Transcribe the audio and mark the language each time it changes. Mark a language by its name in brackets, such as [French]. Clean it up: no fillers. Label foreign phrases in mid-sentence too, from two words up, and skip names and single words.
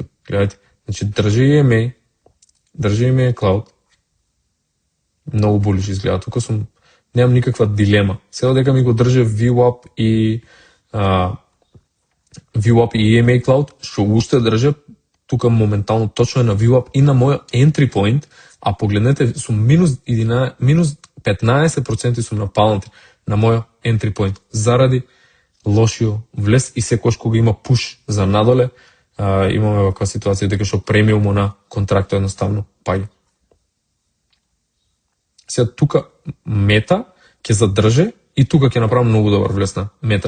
[Macedonian] Гледате, значи држи EMA, држи EMA Cloud. Многу булиш изгледа. Тука немам никаква дилема. Сега дека ми го држи VWAP и EMA Cloud, што уште држа, тука моментално точно е на VWAP и на моја [English] entry point, [Macedonian] а погледнете, сум минус 15% сум на Palantir, на моја [English] entry point, [Macedonian] заради лошио влез и секојаш кога има пуш за надоле, имаме ваква ситуација дека што премиумот на контрактот едноставно паѓа. Сега тука мета ќе задржи и тука ќе направам многу добар влез на мета.